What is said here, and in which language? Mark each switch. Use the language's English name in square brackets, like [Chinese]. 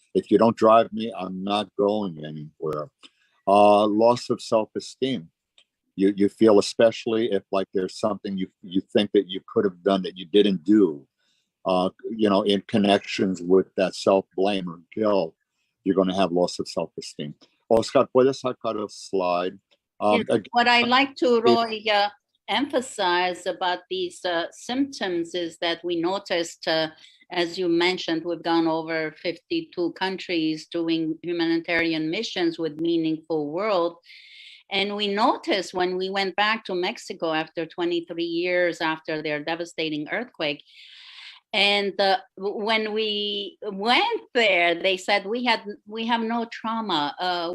[English] If you don't drive me, I'm not going anywhere. Loss of self-esteem. You feel, especially if like there's something you think that you could have done that you didn't do, in connections with that self-blame or guilt, you're going to have loss of self-esteem. [Spanish] Oscar, puedes sacar a slide? [English] What I like to, Roy, emphasize about these symptoms is that we noticed, as you mentioned, we've gone over 52 countries doing humanitarian missions with Meaningful World. And we noticed when we went back to Mexico after 23 years after their devastating earthquake, and when we went there, they said we have no trauma.